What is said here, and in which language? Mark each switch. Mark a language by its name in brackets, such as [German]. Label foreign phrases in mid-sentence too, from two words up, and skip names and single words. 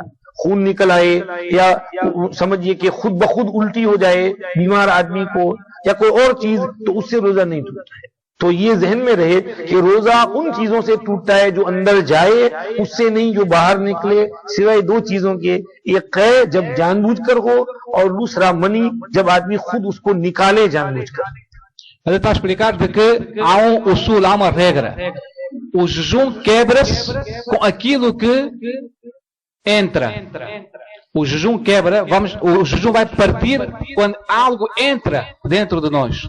[Hindi] खून निकल आए या समझिए कि खुद ब खुद उल्टी हो जाए बीमार आदमी को, या कोई और चीज, तो उससे रोजा नहीं टूटता है। तो ये जहन में रहे कि रोजा उन चीजों से टूटता है जो अंदर जाए, उससे नहीं जो बाहर निकले, सिवाय दो चीजों के। एक कै जब जानबूझकर हो, और दूसरा मनी जब आदमी खुद उसको निकाले जानबूझकर। [Portuguese] Ele está a explicar de que há usul, há uma regra. O jejum quebra-se com aquilo que entra. O jejum quebra, o jejum vai partir quando algo entra dentro de nós.